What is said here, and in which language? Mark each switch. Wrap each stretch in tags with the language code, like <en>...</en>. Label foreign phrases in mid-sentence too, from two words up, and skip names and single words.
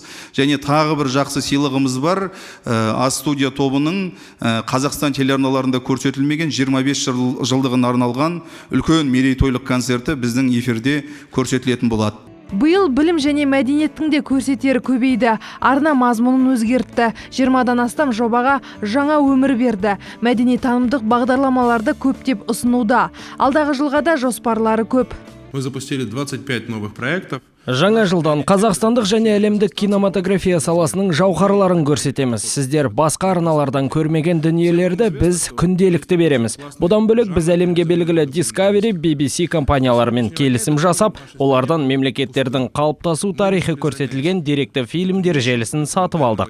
<kk>Және тағы бір жақсы сыйлығымыз бар. А-студия тобының Қазақстан телеарналарында көрсетілмеген 25 жылдығына арналған үлкен мерейтойлық концерті біздің эфирде көрсетілетін болады. Биыл білім және мәдениеттің де көрсетері көбейді. Арна мазмұнын өзгертті. 20-дан астам жобаға жаңа өмір берді. Мәдени танымдық бағдарламаларды көптеп ұсынуда. Алдағы жылға да жоспарлары көп.</kk> <ru>Мы запустили 25 новых проектов.</ru> <kk>Жаңа жылдан қазақстандық және әлемдік кинематография саласының жауһарларын көрсетеміз. Сіздер басқа арналардан көрмеген дүниелерді біз күнделікті береміз. Бұдан бөлек біз әлемге белгілі Discovery, BBC компанияларымен келісім жасап, олардан мемлекеттердің қалыптасу тарихы көрсетілген деректі фильмдер желісін сатып алдық.</kk>